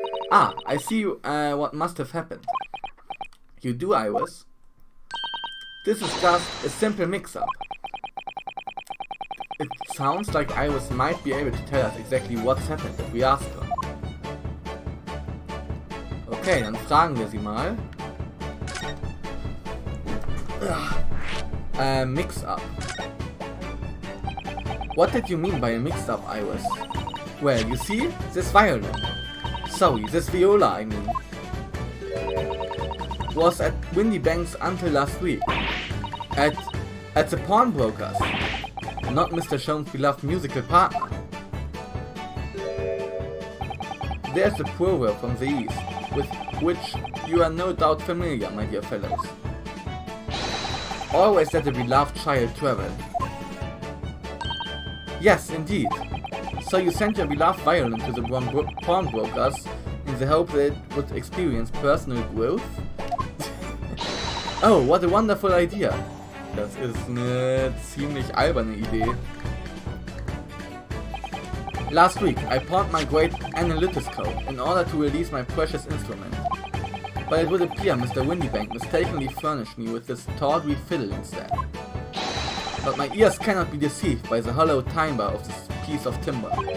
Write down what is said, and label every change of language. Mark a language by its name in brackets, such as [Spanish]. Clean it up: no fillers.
[English] Ah, I see what must have happened. You do, Iris? This is just a simple mix-up. It sounds like Iris might be able to tell us exactly what's happened if we ask her. [German] Okay, dann fragen wir sie mal. [English] Mix-up. What did you mean by a mix-up, Iris? Well, you see, this violin. Sorry, this viola, I mean. Was at Windy Banks until last week. At the pawnbroker's. Not Mr. Sholmes' beloved musical partner. There's a proverb from the East, with which you are no doubt familiar, my dear fellows. Always let the beloved child travel. Yes, indeed. So you sent your beloved violin to the pawnbrokers in the hope that it would experience personal growth? Oh, what a wonderful idea! [German] Das ist eine ziemlich alberne Idee. [English] Last week, I pawned my great analytoscope in order to release my precious instrument. But it would appear Mr. Windybank mistakenly furnished me with this tawdry fiddle instead. But my ears cannot be deceived by the hollow timbre of this piece of timber.